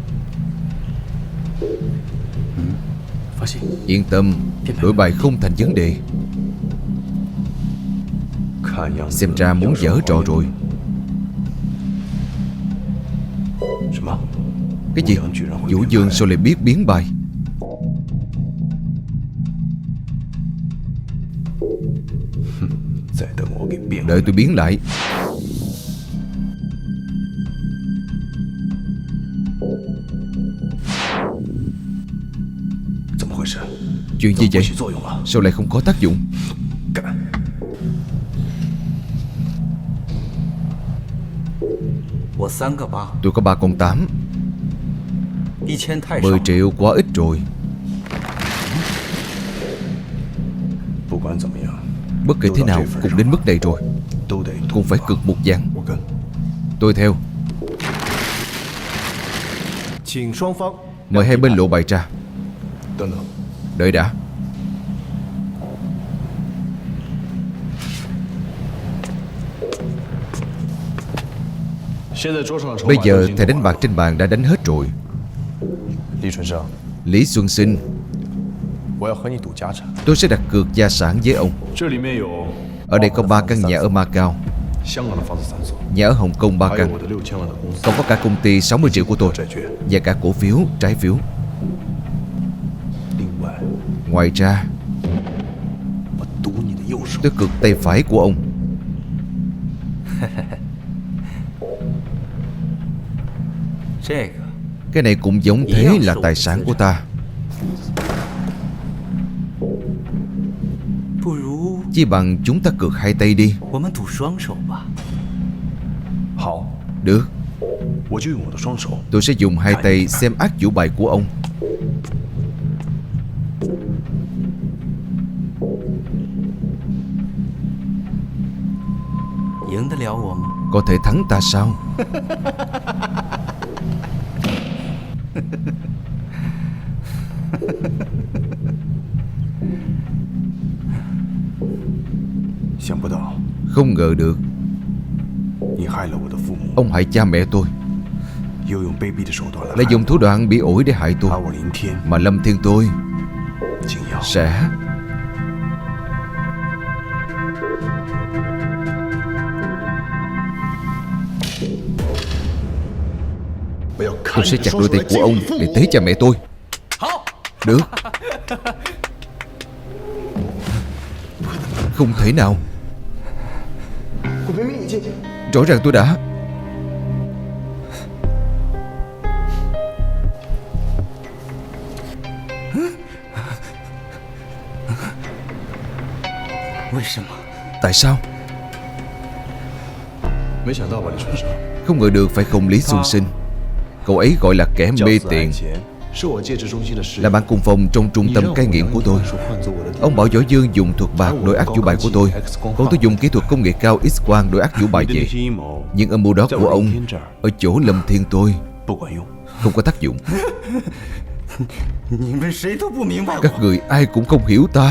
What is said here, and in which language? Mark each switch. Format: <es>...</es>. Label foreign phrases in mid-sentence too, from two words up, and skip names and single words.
<zh>放心，</zh> <vi>Yên tâm, đổi bài không thành vấn đề.</vi> <zh>看样子</zh> <vi>Xem ra muốn giở trò rồi.</vi> <zh>什么？</zh> <vi>Cái gì?</vi> <zh>乌阳居然会</zh> <vi>Vũ</vi> <zh>明白</zh> <vi>Dương sao lại biết biến bài?</vi> <zh>再等我给变回</zh> <vi>Đợi</vi> <zh>来。</zh> <vi>tôi biến lại.</vi> <zh>怎么回事？</zh> <vi>Chuyện gì</vi> <zh>怎么</zh> <vi>vậy?</vi> <zh>不起作用了？</zh> <vi>Sao lại không có tác dụng?</vi> <zh>干！我3个8，</zh> <vi>Tôi có 3 con 8.</vi> <zh>1000 太少</zh> <vi>10。triệu quá ít rồi.</vi> <zh>不管怎么样，</zh> <vi>Bất kể thế nào cũng đến mức này rồi,</vi> <zh>都得</zh> <vi>cũng phải cực một ván.</vi> <zh>我跟。</zh> <vi>Tôi theo.</vi> <zh>请双方</zh> <vi>Mời hai bên lộ bài ra.</vi> <zh>等等，</zh> <vi>Đợi đã. Bây giờ thẻ đánh bạc trên bàn đã đánh hết rồi.</vi> <zh>李春生，</zh> <vi>Lý Xuân Sinh,</vi> <zh>我要和你赌家产。</zh> <vi>tôi sẽ đặt cược gia sản với ông.</vi> <zh>这里面有</zh> <vi>Ở đây có 3 căn nhà ở Macau,</vi> <zh>香港的房子3所，</zh> <vi>nhà ở Hồng Kông 3</vi> <zh>还有</zh> <vi>căn,</vi> <zh>我的6000万的公司</zh> <vi>còn có cả công ty 60 triệu của tôi</vi> <zh>债券。</zh> <vi>và cả cổ phiếu, trái phiếu.</vi> <zh>另外，</zh> <vi>Ngoài ra,</vi> <zh>我赌你的右手。</zh> <vi>tôi cược tay phải của ông.</vi> <zh>这个</zh> <vi>Cái này cũng giống thế là tài sản của ta.</vi> <zh>不如</zh> <vi>Chi bằng chúng ta cược hai tay đi.</vi> <zh>我们赌双手吧。好，</zh> <vi>Được,</vi> <zh>我就用我的双手。</zh> <vi>tôi sẽ dùng hai tay xem ác chủ bài của ông.</vi> <zh>赢得了我吗？</zh> <vi>Có thể thắng ta sao? 想不到 Không ngờ được</vi> <zh>你害了我的父母，</zh> <vi>ông hại cha mẹ tôi,</vi> <zh>又用卑鄙的手段来</zh> <vi>lại</vi> <zh>害</zh> <vi>dùng thủ đoạn bị ổi để hại</vi> <zh>我，</zh> <vi>tôi.</vi> <zh>而我林天</zh> <vi>Mà Lâm Thiên tôi</vi> <zh>竟要</zh> <vi>sẽ... Tôi sẽ chặt đôi tay của ông để tế cha mẹ tôi. Được. Không thể nào. Rõ ràng tôi đã... Tại sao?</vi> <zh>没想到吧，李春生，</zh> <vi>Không ngờ được phải không Lý Xuân Sinh. Cậu ấy gọi là kẻ</vi> <zh>教</zh> <vi>mê</vi> <zh>四</zh> <vi>tiền,</vi> <zh>爱钱，</zh> <vi>là bạn cùng phòng trong trung tâm cai nghiện của tôi. Ông bảo Võ Dương dùng thuật bạc đổi ác chủ bài của tôi, còn tôi dùng kỹ thuật công nghệ cao X-quang đổi ác chủ bài về. Nhưng âm mưu đó của ông ở chỗ Lâm Thiên tôi không có tác dụng. Các người ai cũng không hiểu ta.</vi>